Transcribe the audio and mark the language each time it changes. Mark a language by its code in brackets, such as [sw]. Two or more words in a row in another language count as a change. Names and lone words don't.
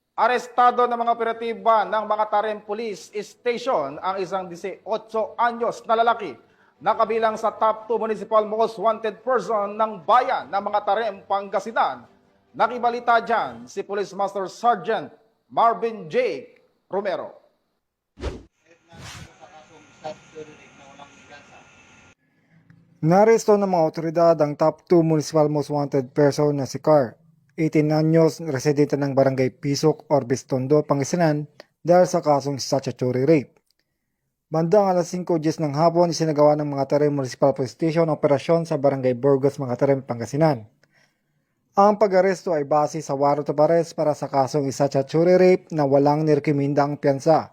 [tl] Arestado ng mga operatiba ng mga Tarem Police Station ang isang 18 anyos na lalaki na kabilang sa top 2 [en] municipal most wanted person [tl] ng bayan ng mga Tarem, Pangasinan. Nakibalita dyan si Police Master Sergeant Marvin J. Romero. Naresto ng mga otoridad ang top 2 [en] municipal most wanted person [tl] na si Car, 18 anyos, residente ng Barangay Pisok, Orbis Tondo, Pangasinan dahil sa kasong [en] statutory rape. [tl] Bandang alas 5:10 ng hapon, isinagawa ng mga Tarem Municipal Police Station ang operasyon sa Barangay Burgos, mga Tarem, Pangasinan. Ang pag-aresto ay base sa [en] warrant of arrest [tl] para sa kasong [en] statutory rape [tl] na walang nirekomendang piyansa.